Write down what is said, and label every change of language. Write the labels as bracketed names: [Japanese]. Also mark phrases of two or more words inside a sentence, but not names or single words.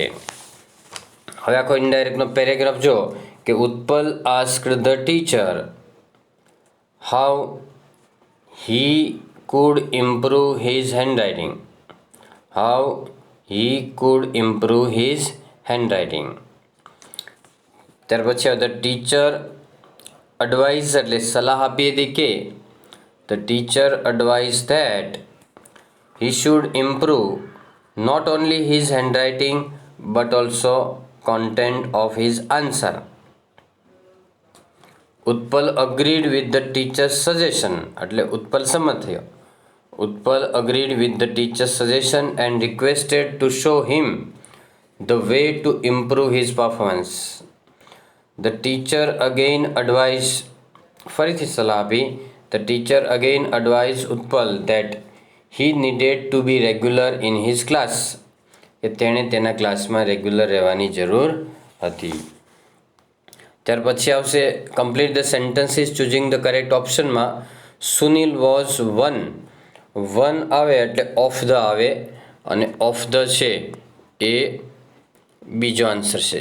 [Gujarati] હવે આખો ઇનડાયરેક્ટનો પેરેગ્રાફ જો કે [English] Utpal asked the teacher how he could improve his handwriting. how he could improve his handwriting. [Gujarati] ત્યાર પછી [English] the teacher advise, [Gujarati] એટલે સલાહ આપી હતી કે [English] the teacher advise that he should improve not only his handwriting but also content of his answer. ઉત્પલ agreed with the teacher's suggestion, [Gujarati] એટલે ઉત્પલ સંમત થયો. [English] ઉત્પલ agreed with the teacher's suggestion and requested to show him the way to improve his performance. The teacher again advised, [Gujarati] ફરીથી સલાહ આપી. [English] The teacher again advised ઉત્પલ that he needed to be regular in his class, [Gujarati] કે તેણે તેના ક્લાસમાં રેગ્યુલર રહેવાની જરૂર હતી. ત્યાર પછી આવશે [English] complete the sentences choosing the correct option. Sunil was one [Gujarati] આવે એટલે [English] of the [Gujarati] આવે અને [English] of the [Gujarati] છે એ બીજો આન્સર છે.